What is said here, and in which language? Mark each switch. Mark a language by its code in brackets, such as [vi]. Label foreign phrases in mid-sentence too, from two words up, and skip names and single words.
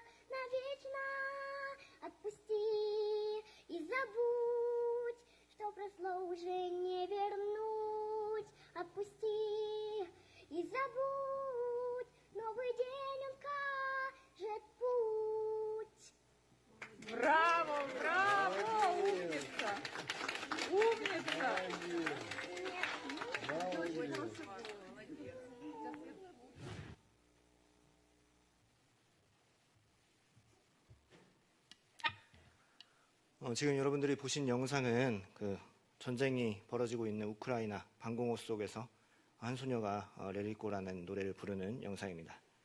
[ru] Навечно отпусти и забудь, что прошло уже не вернуть. Отпусти и забудь, новый день он кажет путь. Браво, браво, умница! Умница! [ko] 지금 여러분들이 보신 영상은 그 전쟁이 벌어지고 있는 우크라이나 방공호 속에서 한 소녀가 레리꼬라는 노래를 부르는 영상입니다.